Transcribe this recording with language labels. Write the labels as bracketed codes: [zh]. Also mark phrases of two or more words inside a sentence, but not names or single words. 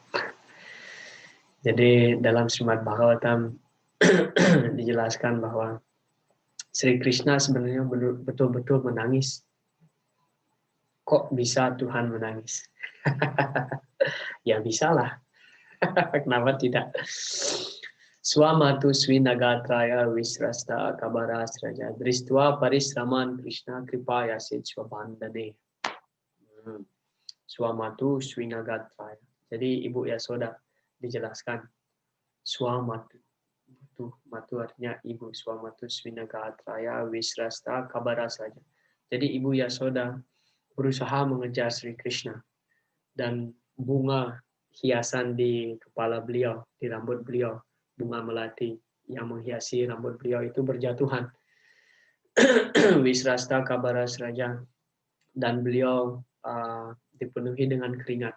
[id] Jadi dalam Srimad Bhagavatam dijelaskan bahwa Sri Krishna sebenarnya betul-betul menangis. Kok bisa Tuhan menangis? Ya bisalah. Kenapa tidak? [sa] स्वमातुः स्विन्नगात्राया विस्रस्तकबरस्रजः दृष्ट्वा परिश्रमं कृष्णः कृपयासीत् स्वबन्धने. स्वमातुः स्विन्नगात्राया. [id] Jadi Ibu Yasoda dijelaskan swamatu. Matu artinya ibu, [sa] स्वमातुः स्विन्नगात्राया विस्रस्तकबरस्रजः. [id] Jadi Ibu Yasoda berusaha mengejar Sri Krishna, dan bunga hiasan di kepala beliau, di rambut beliau, bunga melati yang menghiasi rambut beliau itu berjatuhan. [sa] विस्रस्तकबरस्रजः, [id] dan beliau dipenuhi dengan keringat.